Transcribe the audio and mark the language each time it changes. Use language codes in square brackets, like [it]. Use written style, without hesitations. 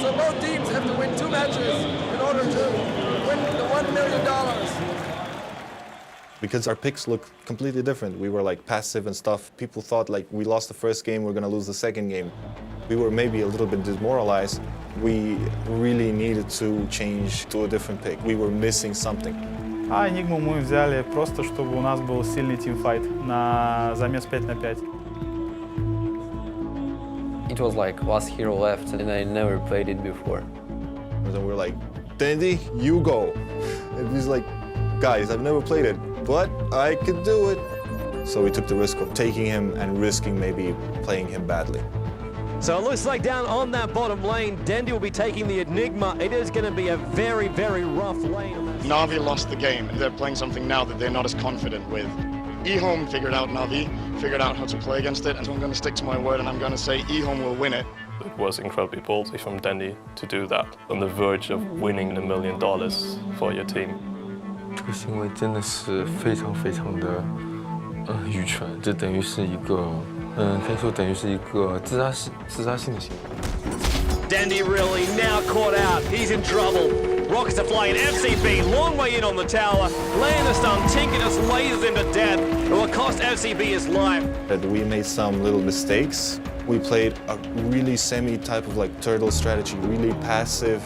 [en] So both teams have to win 2 matches in order to win the $1 million. Because our picks look completely different. We were like passive and stuff. People thought like we lost the first game, we're gonna lose the second game. We were maybe a little bit demoralized. We really needed to change to a different pick. We were missing something. [ru] А Enigmu мы взяли просто, чтобы у нас был сильный тимфайт на замес 5 на 5. [en] It was like last hero left and I never played it before. And then we're like, Dendi, you go. And he's like, guys, I've never played it, but I could do it. So we took the risk of taking him and risking maybe playing him badly. So it looks like down on that bottom lane, Dendi will be taking the Enigma. It is going to be a very, very rough lane. Navi lost the game. They're playing something now that they're not as confident with. EHOME figured out Navi, figured out how to play against it, and so I'm going to stick to my word and I'm going to say EHOME will win it. It was incredibly ballsy from Dendi to do that, on the verge of winning $1 million for your team. [zh] 这个行为真的是非常非常的愚蠢，这等于是一个可以说等于是一个自杀性的行为。 [en] Dendi really now caught out. He's in trouble. Rockets are flying. FCB, long way in on the tower. Laying the stun. Tinkerus lasers into death. It will cost FCB his life. We made some little mistakes. We played a really semi-type of like turtle strategy, really passive.